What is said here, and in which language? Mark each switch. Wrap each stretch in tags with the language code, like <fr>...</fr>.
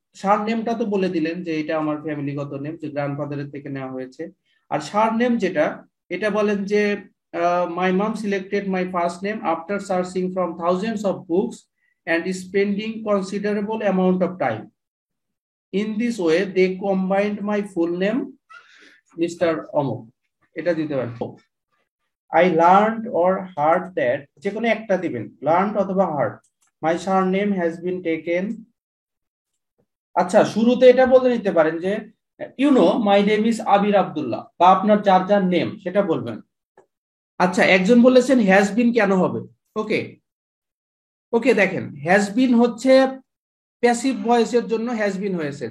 <bn>সার নেমটা তো বলে দিলেন যে এটা আমার ফ্যামিলিগত নেম, যে গ্র্যান্ডফাদারের থেকে নেওয়া হয়েছে। আর সার নেম যেটা, এটা বলেন যে</bn> <en>My mom selected my first name after searching from thousands of books and spending considerable amount of time. In this way, they combined my full name, Mr. Omok.</en> <bn>এটা দিতে পারেন।</bn> <en>I learned or heard that,</en> <bn>যে কোনো একটা দিবেন,</bn> <en>learned</en> <bn>অথবা</bn> <en>heard, my surname has been taken.</en> <bn>আচ্ছা, শুরুতে এটা বলে নিতে পারেন যে</bn> <en>you know my name is</en> <bn>আবির আব্দুল্লাহ, বা আপনার যার যার নেম সেটা বলবেন। আচ্ছা, একজন বলেছেন has been কেন হবে। ওকে, দেখেন হ্যাজ বিন হচ্ছে প্যাসিভ ভয়েসের জন্য হ্যাজ বিন হয়েছে।</bn>